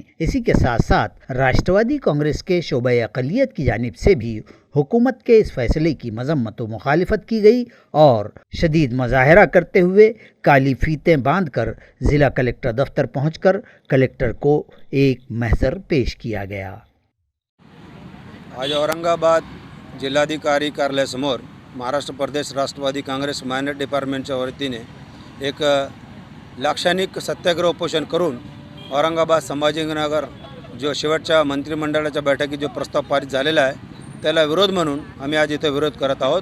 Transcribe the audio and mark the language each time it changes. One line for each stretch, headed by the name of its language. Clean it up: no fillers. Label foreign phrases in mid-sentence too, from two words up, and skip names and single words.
Urdu: اسی کے ساتھ ساتھ راشٹروادی کانگریس کے شعبہ اقلیت کی جانب سے بھی حکومت کے اس فیصلے کی مذمت و مخالفت کی گئی اور شدید مظاہرہ کرتے ہوئے کالی فیتیں باندھ کر ضلع کلکٹر دفتر پہنچ کر کلکٹر کو ایک محضر پیش کیا گیا۔
Marathi: आज औरंगाबाद जिल्हाधिकारी कार्यालयासमोर महाराष्ट्र प्रदेश राष्ट्रवादी काँग्रेस मायनॉरिटी डिपार्टमेंटच्या वतीने एक लाक्षणिक सत्याग्रह उपोषण करून औरंगाबाद संभाजीनगर जो शेवटच्या मंत्रिमंडळाच्या बैठकीत जो प्रस्ताव पारित झालेला आहे त्याला विरोध म्हणून आम्ही आज इथे विरोध करत आहोत।